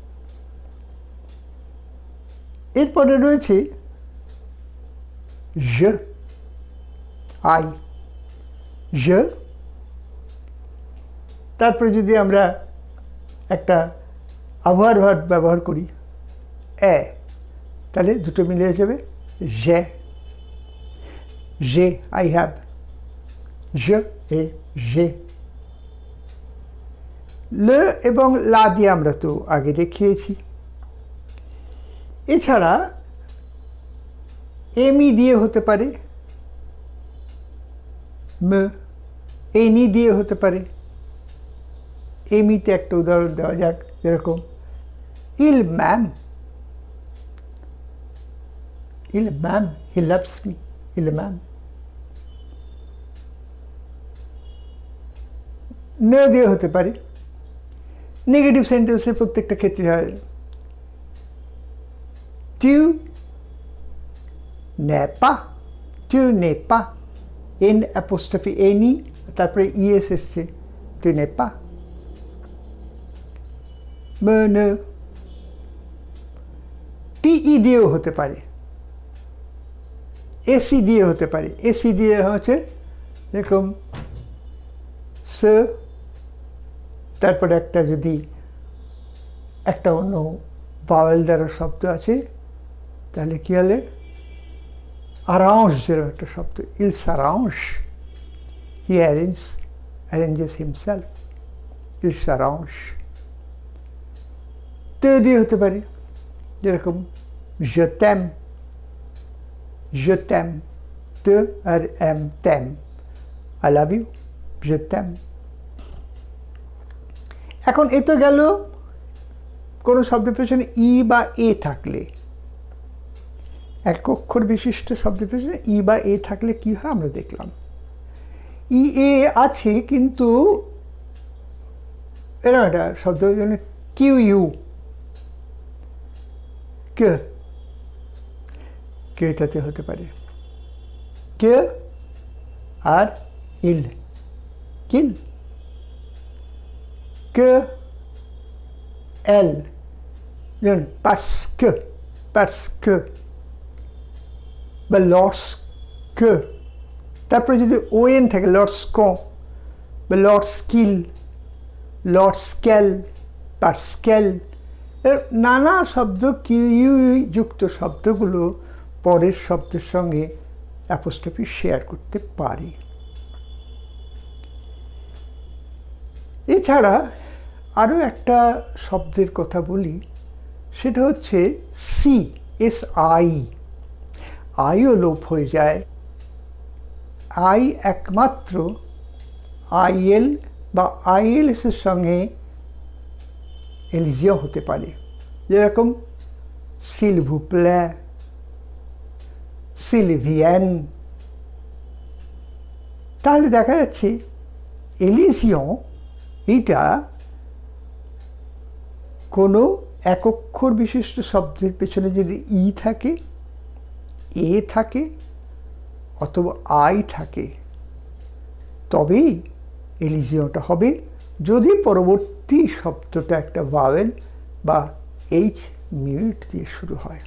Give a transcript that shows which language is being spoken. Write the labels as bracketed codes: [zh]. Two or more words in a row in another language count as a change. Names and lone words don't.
[bn] এরপরে রয়েছে জ, আই, জ। তারপরে যদি আমরা একটা আভার ভার্ব ব্যবহার করি এ, তাহলে দুটো মিলে যাবে যে, যে, [en] I have, [fr] je et j'ai। [bn] লে এবং লা দিয়ে আমরা তো আগে দেখিয়েছি। এছাড়া এমি দিয়ে হতে পারে, ম, এনি দিয়ে হতে পারে। এমিতে একটা উদাহরণ দেওয়া যাক, যেরকম [fr] il m'aime, il m'aime, [en] he loves me, [fr] il m'aime. [bn] ন দিয়ে হতে পারে। [en] negative sentences [bn] প্রত্যেকটা ক্ষেত্রে হয় [fr] tu n'es pas, tu n'es pas, [bn] এন অ্যাপোস্ট্রফি এনি, তারপরে ইএস এসছে, tu n'es pas। ন, টিই দিয়েও হতে পারে, এসি দিয়ে হতে পারে। এসি দিয়ে হচ্ছে এরকম স, তারপরে একটা যদি একটা অন্য বাওয়েল দ্বারা শব্দ আছে, তাহলে কি হলে আরাউন্স যেরকম একটা শব্দ, [fr] il s'arrange, [en] he arranges himself, [fr] il s'arrange. [bn] তে দিয়ে হতে পারে, যেরকম [fr] je t'aime, je t'aime, te [bn] আর এম, [fr] t'aime, [en] I love you, [fr] je t'aime। [bn] এখন এ তো গেল কোনো শব্দের পেছনে ই বা এ থাকলে, এক অক্ষর বিশিষ্ট শব্দের পেছনে ই বা এ থাকলে কি হয় আমরা দেখলাম। ই এ আছে কিন্তু এরকম একটা শব্দ, কিউ ইউ, কে, কে এটাতে হতে পারে, কে আর ইল, কিল, [fr] que elle, parce que বা lorsque, [bn] তারপরে যদি ওএন থাকে [fr] lorsqu'on বা lorsqu'il, lorsqu'elle, parce qu'elle, [bn] নানা শব্দ কিউ যুক্ত শব্দগুলো পরের শব্দের সঙ্গে অ্যাপোস্ট্রফি শেয়ার করতে পারে। এছাড়া আরও একটা শব্দের কথা বলি, সেটা হচ্ছে সি, এস আই, আইও লোপ হয়ে যায়। আই একমাত্র আইএল বা আইএলএসের সঙ্গে এলিজিও হতে পারে, যেরকম [fr] s'il vous plaît, s'il vient। [bn] তাহলে দেখা যাচ্ছে এলিজিয়ন এইটা কোনো এক অক্ষর বিশিষ্ট শব্দের পেছনে যদি ই থাকে, এ থাকে অথবা আই থাকে, তবেই এলিজিয়নটা হবে, যদি পরবর্তী শব্দটা একটা ভাওয়েল বা এইচ মিউট দিয়ে শুরু হয়।